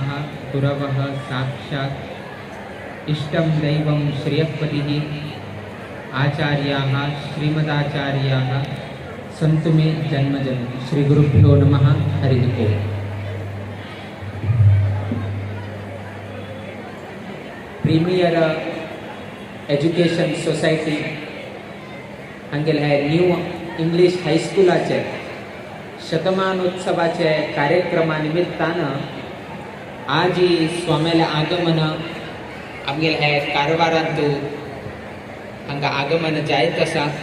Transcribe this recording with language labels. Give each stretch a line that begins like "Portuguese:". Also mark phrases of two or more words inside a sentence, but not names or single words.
Sanskrit: गुरवः साक्षात् इष्टं दैवं श्रियःपतिः आचार्याः श्रीमदाचार्याः सन्तु मे जन्मजन्म. श्री गुरुभ्यो नमः. हरिः ओम्.
Konkani: प्रीमियर एज्युकेशन सोसायटी हांगेले हे न्यू इंग्लिश हायस्कुलाचे शतमानोत्सवाचे कार्यक्रमा निमित्तान आज ही स्वाम्याले आगमन आमगेले हे कारवारांतू हांगा आगमन जायत आसा.